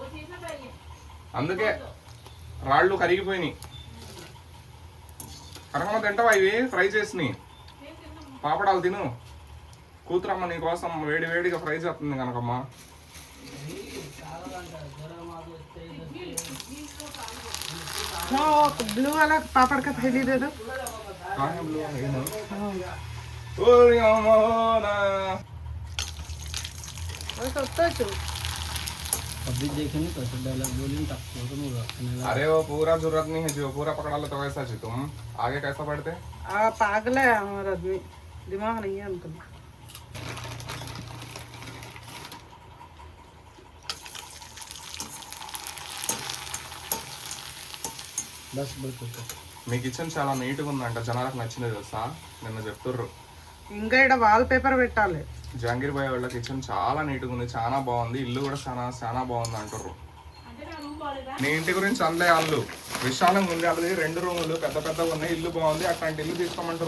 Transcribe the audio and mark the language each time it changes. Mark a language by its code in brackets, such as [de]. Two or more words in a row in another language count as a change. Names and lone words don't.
[te] అందుకే రాళ్ళు కరిగిపోయినాయి. కనకమ్మ తింటావా ఇవి ఫ్రై చేసినాయి? పాపడాలు తిను. కూతురమ్మ నీ కోసం వేడి వేడిగా ఫ్రై చేస్తుంది కనకమ్మ. [hi] ब्लू वाला पापड़ का थैली दे दो। अभी देखे नहीं कैसे डायलॉग बोली तक अरे वो पूरा जरूरत नहीं है, जो पूरा पकड़ा लो तो वैसा जी। तुम आगे कैसा बढ़ते? पागल है हमारा आदमी, दिमाग नहीं है उनका। बस बिल्कुल [te] మీ కిచెన్ చాలా నీట్గా ఉందంట, జనాలకు నచ్చింది తెలుసా? నిన్న చెప్తుర్రు. ఇంకా ఇక్కడ వాల్ పేపర్ పెట్టాలి. జహాంగీర్ భాయ్ వాళ్ళ కిచెన్ చాలా నీట్గా ఉంది, చాలా బాగుంది, ఇల్లు కూడా చాలా బాగుంది అంటారు. నీ ఇంటి గురించి అందే వాళ్ళు విశాలంగా ఉంది, అది 2 రూములు పెద్ద పెద్దగా ఉన్నాయి, ఇల్లు బాగుంది, అట్లాంటి ఇల్లు తీసుకోమంటారు.